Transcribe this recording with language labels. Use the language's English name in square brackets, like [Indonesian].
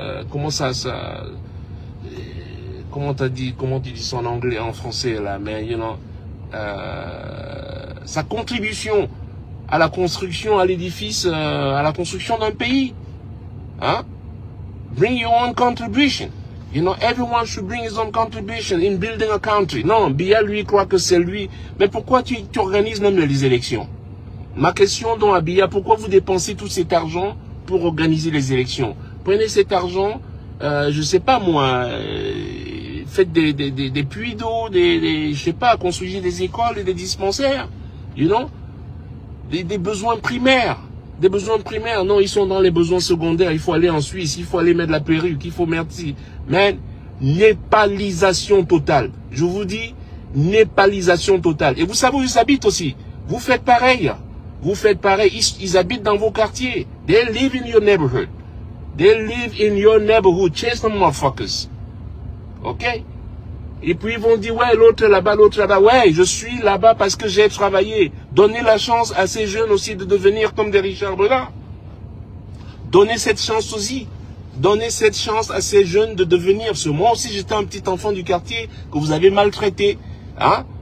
[French] comment tu dis ça en anglais, en français là, mais [English] you know, [French] sa contribution à la construction, à l'édifice, à la construction d'un pays. Hein? [English] Bring your own contribution. You know, everyone should bring his own contribution in building a country. [French] Non, Biya, lui, croit que c'est lui. Mais pourquoi tu organises même les élections? Ma question donc à Biya, pourquoi vous dépensez tout cet argent pour organiser les élections? Prenez cet argent, je sais pas moi, faites des puits d'eau, je sais pas, construisez des écoles et des dispensaires. [English] You know? [French] Des besoins primaires. Des besoins primaires. Non, ils sont dans les besoins secondaires. Il faut aller en Suisse. Il faut aller mettre la perruque. Il faut merci. Mais népalisation totale. Je vous dis, népalisation totale. Et vous savez où ils habitent aussi. Vous faites pareil. Vous faites pareil. Ils habitent dans vos quartiers. [English] They live in your neighborhood. They live in your neighborhood. Chase them motherfuckers. OK? [French] Et puis ils vont dire, ouais, l'autre là-bas, l'autre là-bas. Ouais, je suis là-bas parce que j'ai travaillé. Donnez la chance à ces jeunes aussi de devenir comme des Richard Breda. Donnez cette chance aussi. Donnez cette chance à ces jeunes de devenir. Parce que moi aussi, j'étais un petit enfant du quartier que vous avez maltraité. Hein?